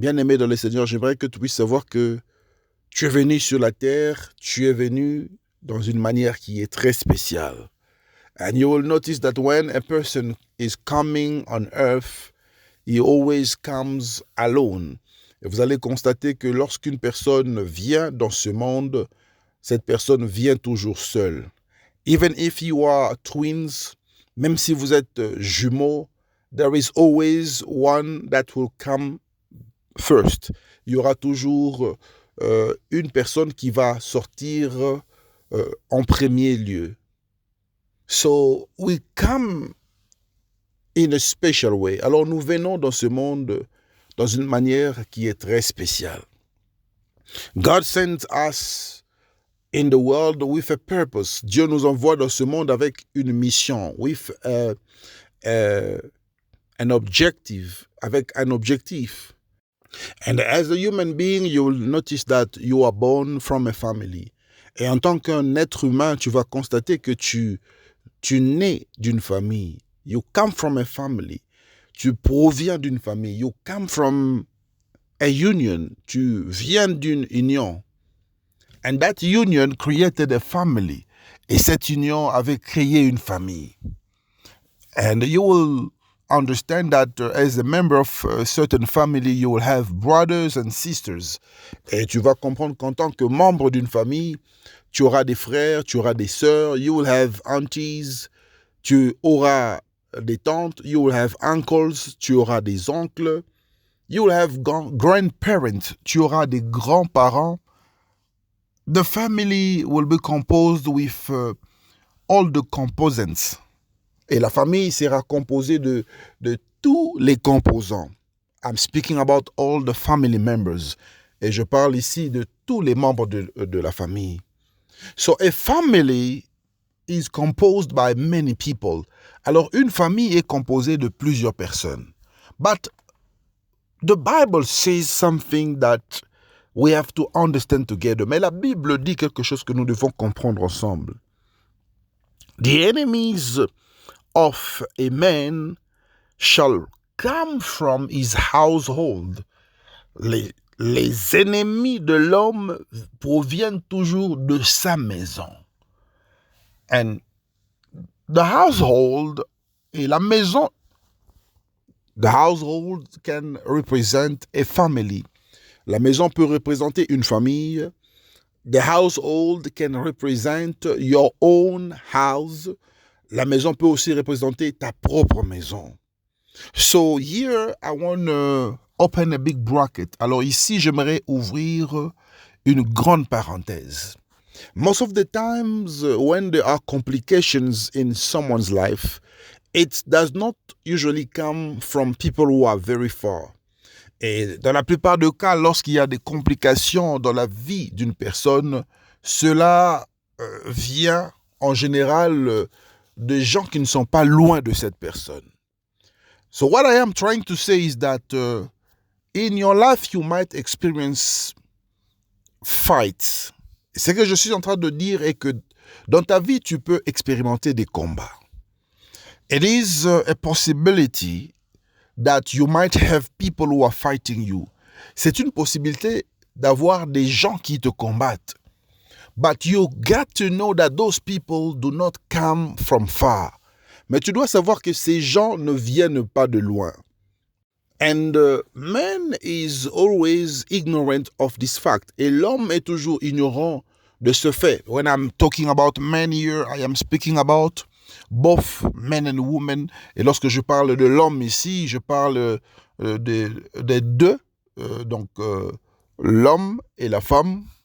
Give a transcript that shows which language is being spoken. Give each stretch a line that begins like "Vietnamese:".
French: Bien-aimé dans le Seigneur, j'aimerais que tu puisses savoir que tu es venu sur la terre, tu es venu dans une manière qui est très spéciale.
English: And you will notice that when a person is coming on earth, he always comes alone.
French: Et vous allez constater que lorsqu'une personne vient dans ce monde, cette personne vient toujours seule.
English: Even if you are twins,
French: même si vous êtes jumeaux,
English: there is always one that will come first.
French: Il y aura toujours une personne qui va sortir en premier lieu.
English: So we come in a special way.
French: Alors nous venons dans ce monde dans une manière qui est très spéciale.
English: God sends us in the world with a purpose.
French: Dieu nous envoie dans ce monde avec une mission,
English: with an objective,
French: avec un objectif.
English: And as a human being, you will notice that you are born from a family.
French: Et en tant qu'un être humain, tu vas constater que tu nais d'une famille.
English: You come from a family.
French: Tu proviens d'une famille.
English: You come from a union.
French: Tu viens d'une union.
English: And that union created a family.
French: Et cette union avait créé une famille.
English: And you will understand that as a member of a certain family, you will have brothers and sisters.
French: Et tu vas comprendre qu'en tant que membre d'une famille, tu auras des frères, tu auras des sœurs.
English: You will have aunties.
French: Tu auras des tantes.
English: You will have uncles.
French: Tu auras des oncles.
English: You will have grandparents.
French: Tu auras des grands-parents.
English: The family will be composed with all the components.
French: Et la famille sera composée de tous les composants.
English: I'm speaking about all the family members.
French: Et je parle ici de tous les membres de la famille.
English: So a family is composed by many people.
French: Alors une famille est composée de plusieurs personnes.
English: But the Bible says something that we have to understand together.
French: Mais la Bible dit quelque chose que nous devons comprendre ensemble.
English: The enemies of a man shall come from his household.
French: Les ennemis de l'homme proviennent toujours de sa maison.
English: And the household,
French: et la maison,
English: the household can represent a family.
French: La maison peut représenter une famille.
English: The household can represent your own house.
French: La maison peut aussi représenter ta propre maison.
English: So here I want to open a big bracket.
French: Alors ici, j'aimerais ouvrir une grande parenthèse.
English: Most of the times when there are complications in someone's life, it does not usually come from people who are very far.
French: Et dans la plupart des cas, lorsqu'il y a des complications dans la vie d'une personne, cela vient en général de gens qui ne sont pas loin de cette personne.
English: So what I am trying to say is that in your life you might experience fights.
French: Ce que je suis en train de dire est que dans ta vie tu peux expérimenter des combats.
English: It is a possibility that you might have people who are fighting you.
French: C'est une possibilité d'avoir des gens qui te combattent.
English: But you got to know that those people do not come from far.
French: Mais tu dois savoir que ces gens ne viennent pas de loin.
English: And man is always ignorant of this fact.
French: Et l'homme est toujours ignorant de ce fait.
English: When I'm talking about men here, I am speaking about both men and women.
French: Et lorsque je parle de l'homme ici, je parle des deux. Donc, l'homme et la femme.